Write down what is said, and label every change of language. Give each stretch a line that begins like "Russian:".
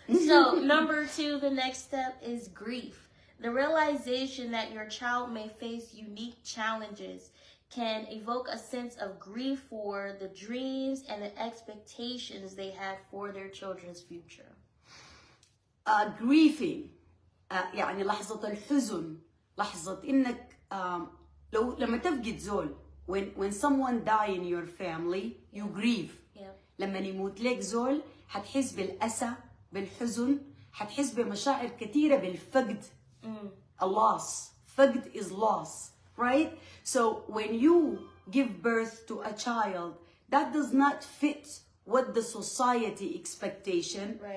English: So number 2, the next step is grief. The realization that your child may face unique challenges can evoke a sense of grief for the dreams and the expectations they had for their children's future.
Arabic: grieving يعني لحظة الحزن، لحظة إنك لما تفقد زول
English: when someone die in your family you grieve.
Arabic: لما يموت لك زول حتحس بالأسى بالحزن، حتحس بمشاعر كثيرة بالفقد.
English: A loss. فقد is loss, right? So when you give birth to a child that does not fit what the society expectation.